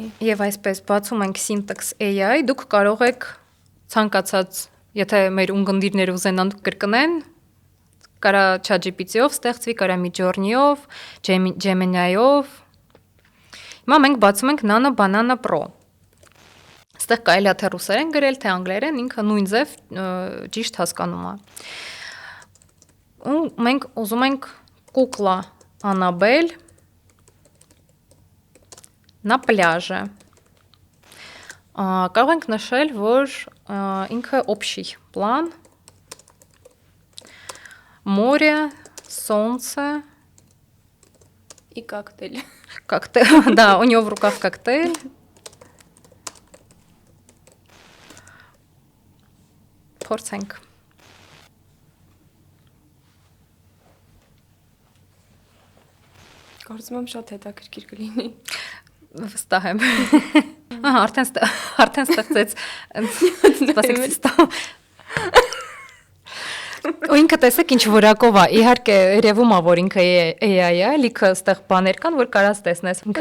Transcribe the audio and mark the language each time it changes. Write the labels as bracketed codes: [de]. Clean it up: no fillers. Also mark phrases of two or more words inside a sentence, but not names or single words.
[hy] Եվ այսպես բացում ենք Syntax AI, դուք կարող եք ցանկացած, եթե մեր ունգնդիրները ուզենան կրկնեն, կարա ChatGPT-ով ստեղծվի, կարա Midjourney-ով, Gemini-ով։ Հիմա մենք բացում ենք Nano Banana Pro։ Այստեղ կարելի է թե ռուսերեն գրել, թե անգլերեն, ինքը նույն ձև ճիշտ հասկանում է։ Ու մենք ուզում ենք կուկլա Անաբել [ru] на пляже։ [hy] Կարող ենք նշել, որ ինքը [ru] общий план, море, солнце и коктейль։ Коктейль, да, у него в руках коктейль։ Փորձենք։ [hy] Կարծում եմ շատ հետաքրքիր կլինի։ Վստահ եմ։ Ահա, արդեն ստացեց։ Սպասեք, ստամ։ Ու ինքը տեսեք ինչ որակով է։ Իհարկե, երևում է, որ ինքը AI է, լիքը այստեղ բաներ կան, որ կարաս տեսնես։ Ինքը